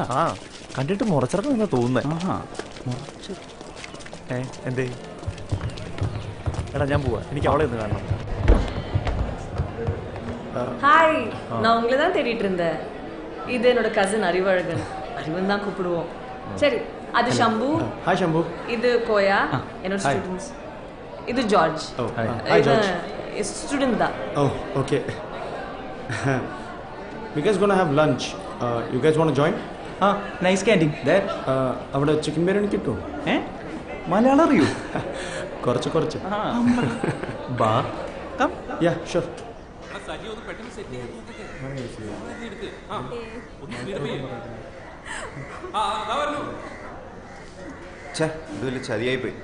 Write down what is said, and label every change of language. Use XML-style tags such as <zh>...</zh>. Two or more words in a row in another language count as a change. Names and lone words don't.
<ml>ആ കണ്ടിട്ട് മുറച്ചിറക്കം എന്നാ തോന്നുന്നേ. എന്തേ? എടാ ഞാൻ പോവാ, എനിക്ക് അവളെ ഒന്ന് കാണണം.</ml> <ta>ஹாய், நான் உங்களை தான் தேடிட்டு இருந்தேன். இது என்னோட கசின் அறிவழகன். அறிவன் தான் கூப்பிடுவோம். சரி, அது ஷம்பு. ஹாய் ஷம்பு. இது கோயா, என்னோட ஸ்டூடெண்ட்ஸ். இது ஜார்ஜ். ஹாய் ஜார்ஜ். ஸ்டூடெண்ட் தான்.</ta> <en>Oh, okay. You guys gonna have lunch. You guys wanna join? Nice canteen.</en> <ml>അവിടെ ചിക്കൻ ബിരിയാണി കിട്ടുമോ? മലയാളം അറിയൂ? കുറച്ച്. ബാ കം.</ml> <en>Yeah sure.</en> <ml>ഇത് വലിയ ചതിയായി പോയി.</ml>